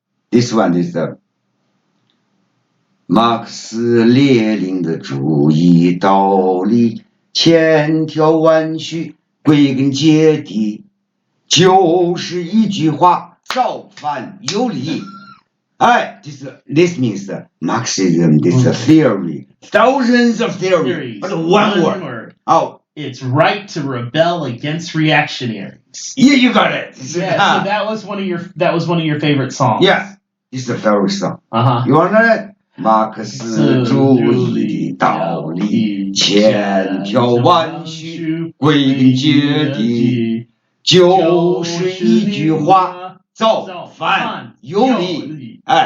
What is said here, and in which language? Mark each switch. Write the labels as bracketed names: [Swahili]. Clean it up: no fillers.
[English] This one is the [Chinese] 马克思列宁的主义道理，千条万绪，归根结底，就是一句话：造反有理。 [English] this means Marxism. This is a theory. Thousands of theories, but one word. It's right to rebel against reactionaries. Yeah, you got it. Yeah, so that was one of your favorite songs. Yeah, it's a favorite song. You want it? [Chinese] 马克思主义道理，千条万绪，归根结底，就是一句话：造反有理。